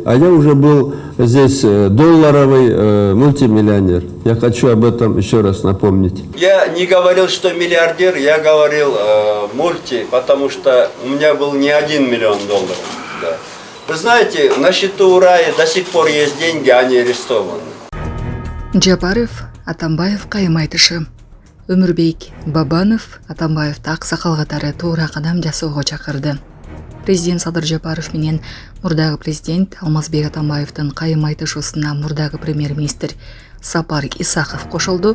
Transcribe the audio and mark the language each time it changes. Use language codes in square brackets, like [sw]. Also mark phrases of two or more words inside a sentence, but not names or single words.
[ru] а я уже был здесь долларовый мультимиллионер. Я хочу об этом еще раз напомнить. Я не говорил, что миллиардер, я говорил мульти, потому что у меня был не 1 миллион долларов. Да. Вы знаете, на счету у Рая до сих пор есть деньги, они арестованы. [ky] Жапаров, Атамбаев кайым айтышы. Өмүрбек Бабанов Атамбаевди аксакал катары туура кадам жасоого чакырды. Президент Садыр Жапаров менен мурдагы президент Алмазбек Атамбаевдин кайым айтышуусуна мурдагы премьер-министр Сапар Исаков кошулду.